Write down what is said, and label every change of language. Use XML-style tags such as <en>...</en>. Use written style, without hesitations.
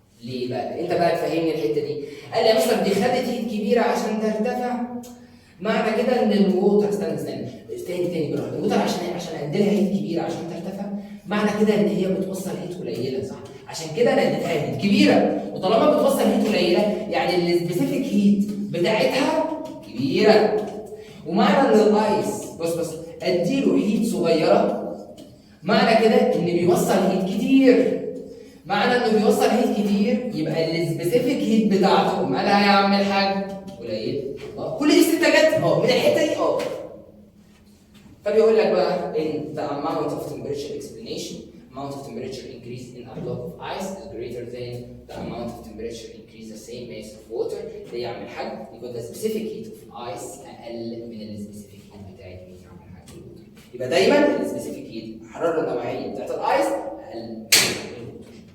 <ar>ليه بقى؟ انت بقى تفهمني الحته دي. قال لي يا مستر دي خدت هيت كبيره عشان ترتفع، معنى كده ان الووتر تاني بالراحه، الووتر عشان اديلها هيت كبيره عشان ترتفع، معنى كده ان هي بتوصل هيت قليله، صح؟ عشان كده انا اديتها هيت كبيره، وطالما بتوصل هيت قليله يعني السبيسيفيك هيت بتاعتها كبيره. ومعنى ان الايس بص اديله هيت صغيره، معنى كده ان بيوصل هيت كتير. معنى انه بيوصل هيت كتير يبقى السبيسيفيك هيت بتاعته مالها يا عم الحاج؟ قليل. كل دي استنتاجات من الحته دي فبيقول لك بقى</ar> <en>in the amount of temperature explanation, amount of temperature increase in a block of ice is greater than the amount of temperature increase the same mass of water.</en> <ar>ليه يا عم الحاج؟ يبقى</ar> <en>the specific heat of ice</en> <ar>اقل من السبيسيفيك هيت بتاعت مين يا عم الحاج؟ الووتر. يبقى دايما السبيسيفيك هيت الحراره النوعيه بتاعت الايس اقل من الووتر.</ar>